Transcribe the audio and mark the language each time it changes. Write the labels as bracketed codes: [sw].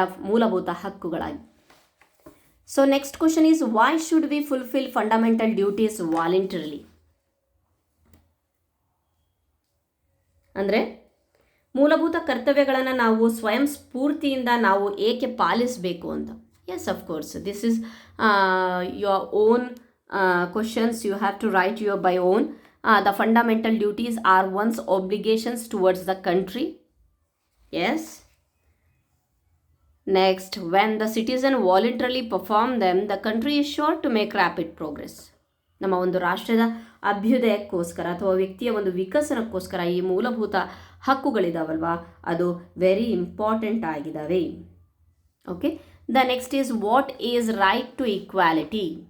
[kn] ಮೂಲಭೂತ ಹಕ್ಕುಗಳಾಗಿ. [en] So next question is why should we fulfil fundamental duties voluntarily? [kn] ಅಂದರೆ ಮೂಲಭೂತ ಕರ್ತವ್ಯಗಳನ್ನು ನಾವು ಸ್ವಯಂ ಸ್ಫೂರ್ತಿಯಿಂದ ನಾವು ಏಕೆ ಪಾಲಿಸಬೇಕು ಅಂತ. [en] Yes, of course, this is your own questions. You have to write your by own. The fundamental duties are one's obligations towards the country. Yes. Next, when the citizen voluntarily perform them, the country is sure to make rapid progress. [kn] ನಮ್ಮ ಒಂದು ರಾಷ್ಟ್ರದ ಅಭ್ಯುದಯಕ್ಕೋಸ್ಕರ ಅಥವಾ ವ್ಯಕ್ತಿಯ ಒಂದು ವಿಕಸನಕ್ಕೋಸ್ಕರ ಈ ಮೂಲಭೂತ ಹಕ್ಕುಗಳಿದಾವಲ್ವಾ, ಅದು [en] very important [kn] ಆಗಿದ್ದಾವೆ. [en] Okay, the next is what is right to equality?